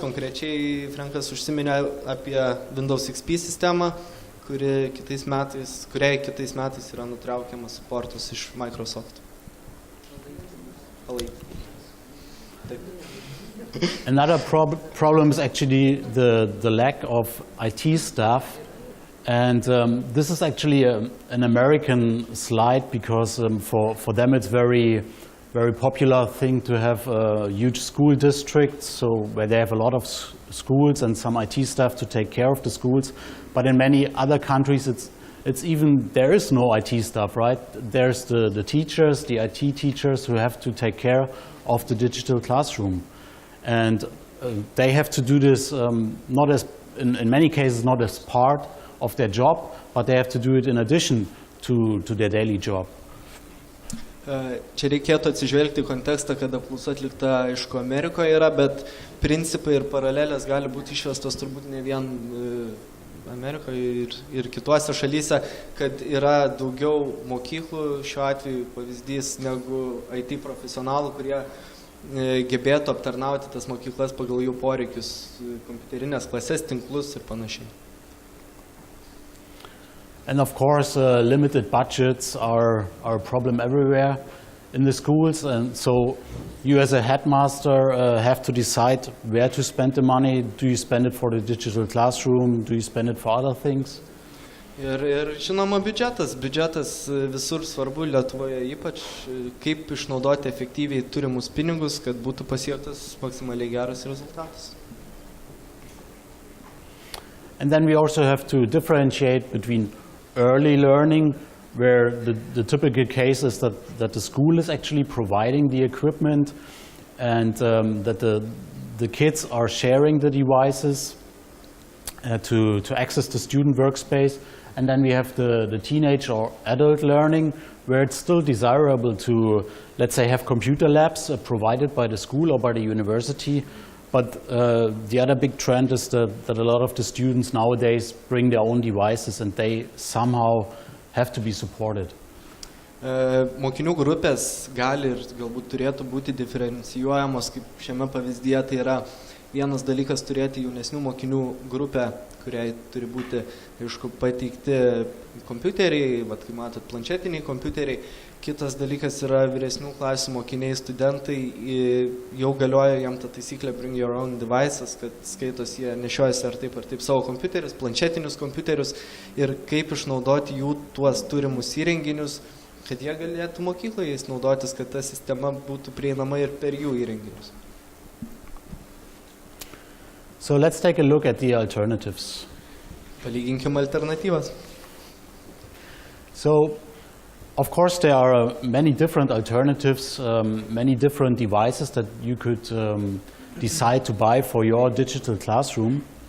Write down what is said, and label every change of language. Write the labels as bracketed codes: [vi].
[lt] Konkrečiai Frankas užsiminė apie Windows XP sistemą, kuriai kitais metais yra nutraukiamas suportas iš Microsoft. [en] Another problem is actually the lack of IT staff. And this is actually an American slide because for them it's very popular thing to have a huge school district, so where they have a lot of schools and some IT staff to take care of the schools. But in many other countries it's even, there is no IT staff, right? There's the teachers, the IT teachers who have to take care of the digital classroom. And they have to do this not as, in many cases, not as part of their job, but they have to do it in addition to their daily job. [lt] Čia reikėtų atsižvelgti į kontekstą, kad apklausa atlikta aišku Amerikoje yra, bet principai ir paralelės gali būti išvestos turbūt ne vien Amerikoje ir kituose šalyse, kad yra daugiau mokyklų, šiuo atveju pavyzdys, negu IT profesionalų, kurie gebėtų aptarnauti tas mokyklas pagal jų poreikius, kompiuterinės klasės, tinklus ir panašiai. [en] And of course, limited budgets are a problem everywhere in the schools, and so you as a headmaster have to decide where to spend the money. Do you spend it for the digital classroom? Do you spend it for other things? [lt] Ir žinoma, biudžetas visur svarbu, Lietuvoje ypač, kaip išnaudoti efektyviai turimus pinigus, kad būtų pasiektas maksimaliai geras rezultatas. [en] And then we also have to differentiate between early learning, where the typical case is that the school is actually providing the equipment and that the kids are sharing the devices to access the student workspace. And then we have the teenage or adult learning, where it's still desirable to, let's say, have computer labs provided by the school or by the university. But the other big trend is that a lot of the students nowadays bring their own devices and they somehow have to be supported. [lt] Mokinių grupės gali ir galbūt turėtų būti diferencijuojamos, kaip šiame pavyzdyje, tai yra vienas dalykas turėti jaunesnių mokinių grupę, kuriai turi būti, aišku, pateikti kompiuteriai, kaip matot, planšetiniai kompiuteriai. Kitas dalykas yra vyresnių klasių mokiniai, studentai, jau galioja jam ta taisyklė [en] bring your own devices, [lt] kad skaitos jie nešiojasi ar taip savo kompiuterius, planšetinius kompiuterius ir kaip išnaudoti jų tuos turimus įrenginius, kad jie galėtų mokykloje jais naudotis, kad ta sistema būtų prieinama ir per jų įrenginius. [en] So let's take a look at the alternatives. [lt] Palyginkim alternatyvas. [en] So, of course, there are many different alternatives, many different devices that you could decide to buy for your digital classroom.